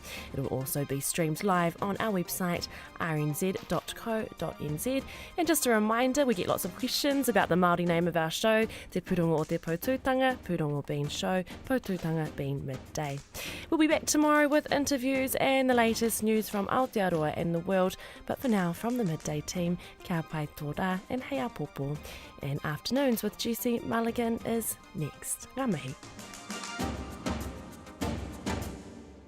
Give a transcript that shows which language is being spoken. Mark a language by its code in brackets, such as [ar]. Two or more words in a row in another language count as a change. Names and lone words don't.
[en] It will also be streamed live on our website rnz.co.nz. And just a reminder, we get lots of questions about the Māori name of our show, Te Purongo o Te Pautūtanga, Purongo being show, Pautūtanga being midday. We'll be back tomorrow with interviews and the latest news from Aotearoa and the world, but for now, from the midday team, [mi] kia pai tō rā [en] and [mi] hei a popo. [en] And Afternoons with Jesse Mulligan is next. [mi] Ngā mihi.